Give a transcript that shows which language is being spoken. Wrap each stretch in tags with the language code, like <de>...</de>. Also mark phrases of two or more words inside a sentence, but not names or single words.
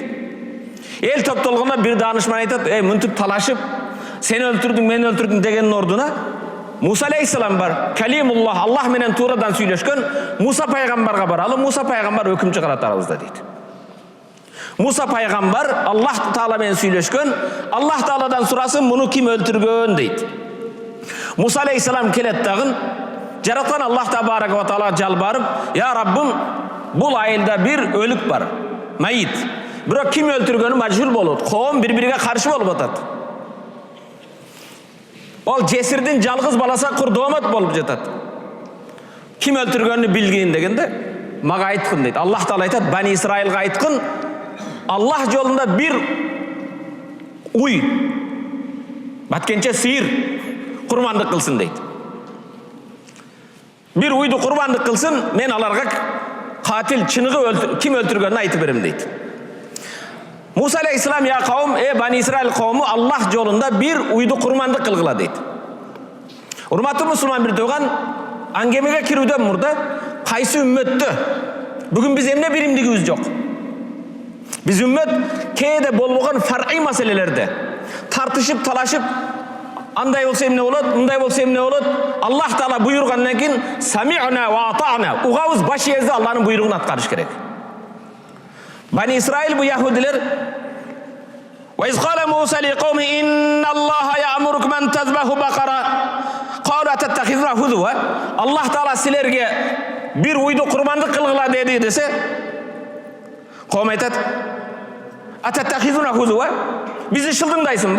<ky>Эл топтолгондо бир даанышман айтат: мынтип талашып, сен өлтүрдүң, мен өлтүрдүм дегенин ордуна Муса алейхиссалам бар, Калимуллах, Аллах менен туурадан сүйлөшкөн Муса пайгамбарга баралы, Муса пайгамбар өкүм чыгарат арабызда дейт. Муса пайгамбар Аллах Таала менен сүйлөшкөн, Аллах Тааладан сурасын, муну ким өлтүргөн дейт. Муса алейхиссалам келет дагы, жараткан Аллах</ky> <ar>تبارك وتعالى</ar> <ky>жалбарып: "Я Раббым, бул айылда бир өлүк бар, майит. Бирок ким өлтүргөнү мажбур болот. Коом бири-бириге каршы болуп атат. Ол жесирдин жалгыз баласы курдомат болуп жатат. Ким өлтүргөнү билгин дегенде, мага айткын" дейт. Аллах Таала айтат: "Бани Исраилга айткын, Аллах жолунда бир уй, баткенче сыйыр курмандык кылсын" дейт. Бир уйду курбандык кылсын, мен аларга катил чыныгы ким өлтүргөнүн айтып берем дейт. Муса алейхиссалам:</ky> <ar>"يا قوم,</ar> <ky>Бани Исраил коому, Аллах жолунда бир уйду курмандык кылгыла" дейт. Урматтуу мусулман бир тууган, аңгемеге кирүүдөн мурда кайсы үммөттө бүгүн биз эмне биримдигибиз жок. Биз үммөт кээде болбогон фар'ий маселелерде тартышып, талашып, андай болсо эмне болот, мындай болсо эмне болот, Аллах Таала буйругандан кийин</ky> <ar>سمعنا وأطعنا,</ar> <ky>угабыз, баш ийебиз, Аллахнын буйругун аткарыш керек. Бани Исраил бу яһудилер:</ky> <ar>"وإذ قال موسى لقومه إن الله يأمركم أن تذبحوا بقرة قالوا أتتخذنا هزوا".</ar> <ky>Аллах Таала силерге бир уйду курмандык кылгыла деди десе, коом айтат:</ky> <ar>"أتتخذنا هزوا",</ar> <ky>бизди шылдыңдайсыңбы?</ky>